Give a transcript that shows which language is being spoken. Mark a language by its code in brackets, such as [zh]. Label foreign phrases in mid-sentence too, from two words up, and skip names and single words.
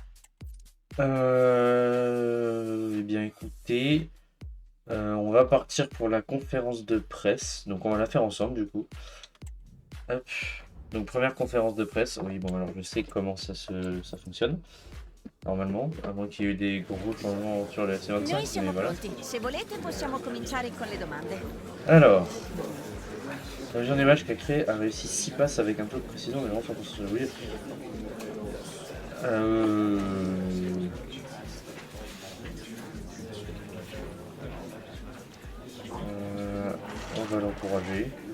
[fr] Eh bien écoutez, on va partir pour la conférence de presse. Donc on va la faire ensemble du coup. Hop. Donc première conférence de presse. Oui, bon alors je sais comment ça fonctionne. Normalement, à moins qu'il y ait eu des gros changements sur la [it] Noi [fr] C25, mais [it] siamo [fr] voilà. [it] pronti. Se volete possiamo cominciare con le domande. [fr] Alors, la vision des matchs qu'a créé a réussi 6 passes avec un peu de précision, mais vraiment sans concentration. Oui. Euh... On va l'encourager.